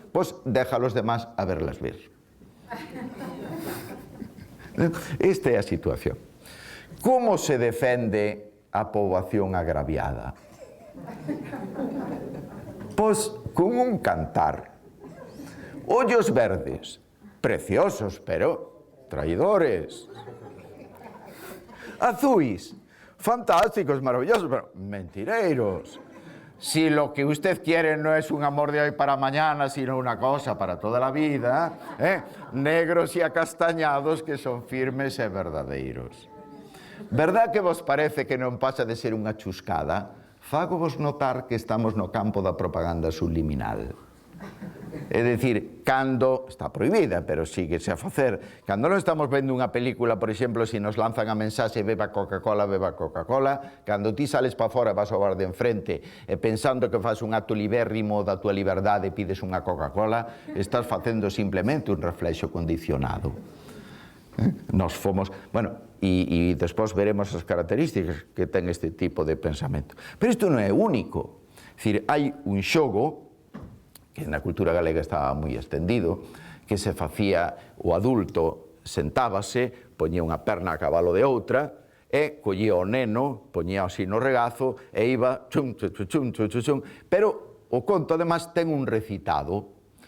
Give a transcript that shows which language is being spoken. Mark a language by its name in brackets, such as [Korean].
[Spanish] Pois deja a los demás a verlas [Galician] vir. Esta é a situación. Como se defende a poboación agraviada? Pois con un cantar. Ollos verdes, preciosos, pero traidores. Azuis, fantásticos, maravillosos, pero mentireiros. [Spanish] Si lo que usted quiere no es un amor de hoy para mañana, sino una cosa para toda la vida, negros y acastañados que son firmes [Galician] e verdadeiros. Verdad que vos parece que non pasa de ser unha chuscada? Fago vos notar que estamos no campo da propaganda subliminal. É dicir, cando, está prohibida, pero síguese a facer, cando non estamos vendo unha película, por exemplo, se nos lanzan a mensaxe beba Coca-Cola, cando ti sales para fora, vas ao bar de enfrente, e pensando que faz un acto libérrimo da tua liberdade e pides unha Coca-Cola, estás facendo simplemente un reflexo condicionado. Nos fomos, bueno, e despois veremos as características que ten este tipo de pensamento. Pero isto non é único. É dicir, hai un xogo que na cultura galega estaba moi extendido, que se facía, o adulto sentábase, poñía unha perna a cabalo de outra, e collía o neno, poñía así no regazo, e iba chum, chum, chum, chum, chum, chum. Pero o conto, además, ten un recitado.